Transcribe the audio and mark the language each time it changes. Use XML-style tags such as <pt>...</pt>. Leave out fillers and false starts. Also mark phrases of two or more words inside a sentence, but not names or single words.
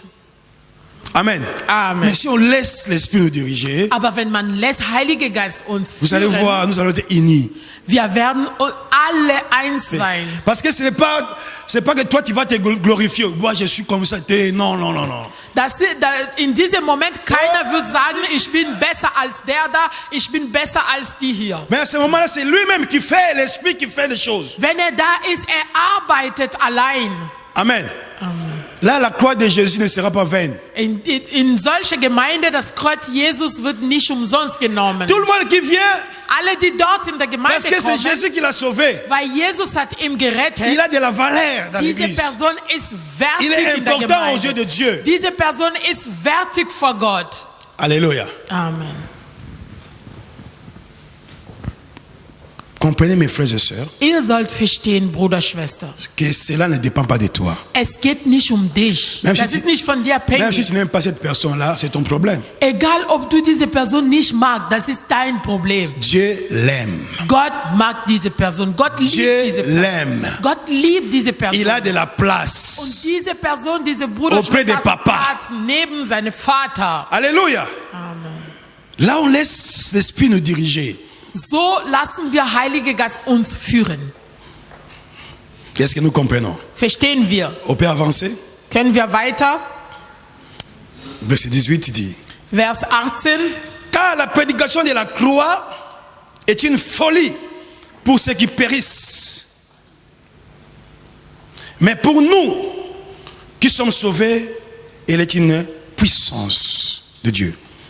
<fr>Amen. Amen. Mais si on laisse l'esprit nous diriger,</fr> <de>Aber wenn man lässt Heiliger Geist uns</de> <fr>vous allez</fr> <de>führen,</de> <fr>voir, nous allons être unis.</fr> <de>wir werden alle eins sein.</de> <fr>Parce que ce n'est pas que toi tu vas te glorifier. Moi je suis comme ça. Non, non, non, non.</fr> <de>In diesem Moment, keiner wird sagen, ich bin besser als der da, ich bin besser als die hier.</de> <fr>Mais à ce moment-là, c'est lui-même qui fait, l'esprit qui fait les choses.</fr> <de>Wenn da ist, arbeitet allein.</de> <fr>Amen. Là, la croix de Jésus ne sera pas vaine.</fr> <de>In solcher Gemeinde, das Kreuz Jesus wird nicht umsonst genommen.</de> <fr>Tout le monde qui vient,</fr> <de>Alle, die dort in der Gemeinde</de> <fr>parce que c'est</fr> <de>kommen,</de> <fr>Jésus qui l'a sauvé.</fr> <de>weil Jesus hat ihn gerettet,</de> <fr>Il a de la valeur dans</fr> <de>diese</de> <fr>l'église.</fr> <de>Person ist</de> <fr>Il</fr> <de>wertig</de> <fr>est</fr> <de>in der</de> <fr>important aux yeux de</fr> <de>Gemeinde.</de> <fr>Dieu.</fr> <de>Diese Person ist wertig vor Gott.</de> <fr>Alléluia.</fr> <de>Amen.</de> <fr>Comprenez mes frères et sœurs</fr> <de>Ihr sollt verstehen, Bruder, Schwester.</de> <fr>que cela ne dépend pas de toi.</fr> <de>Es geht nicht um dich.</de> <fr>Même</fr> <de>Das</de> <fr>si</fr> <de>ist nicht von dir</de> <fr>Même si</fr> <de>abhängig.</de> <fr>tu n'aimes pas cette personne-là, c'est ton problème.</fr> <de>Egal, ob du diese Person nicht magst, das ist dein Problem.</de> <fr>Dieu l'aime.</fr> <de>Gott mag diese Person. Gott liebt</de> <fr>Dieu</fr> <de>diese Person.</de> <fr>l'aime.</fr> <de>Gott liebt diese Person.</de> <fr>Il a de la</fr> <de>Und</de> <fr>place.</fr> <de>diese Person, diese Bruder,</de> <fr>Auprès de</fr> <de>Schwester, hat</de> <fr>Papa.</fr> <de>Platz neben seinem Vater.</de> <fr>Alléluia.</fr> <de>Amen.</de> <fr>Là, on laisse l'esprit nous diriger.</fr> <de>So lassen wir Heilige Geist uns führen.</de> <fr>Est-ce que nous comprenons?</fr> <de>Verstehen wir?</de> <fr>On peut avancer?</fr> <de>Können wir weiter?</de> <fr>Verset 18 dit:</fr> <de>Vers 18.</de> <fr>Car la prédication de la croix est une folie pour ceux qui périssent. Mais pour nous qui sommes sauvés, elle est une puissance de Dieu.</fr>